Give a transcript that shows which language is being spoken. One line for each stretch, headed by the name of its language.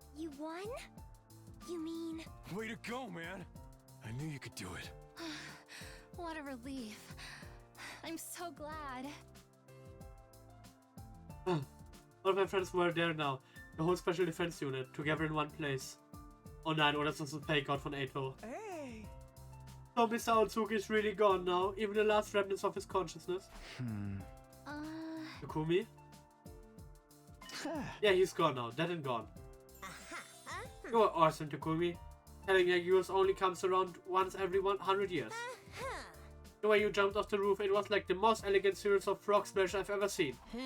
English: You won? You mean... Way to go, man. I knew you could do it. What a relief. I'm so glad. All my friends were there now. The whole special defense unit, together in one place.
German: Oh nein, oder das ist ein Fake-Out von Eito.
English: Hey! So Mr. Otsuki is really gone now, even the last remnants of his consciousness. Takumi? Yeah, he's gone now, dead and gone. You are awesome, Takumi. Telling yours only comes around once every 100 years. The way you jumped off the roof, it was like the most elegant series of frog splash I've ever seen.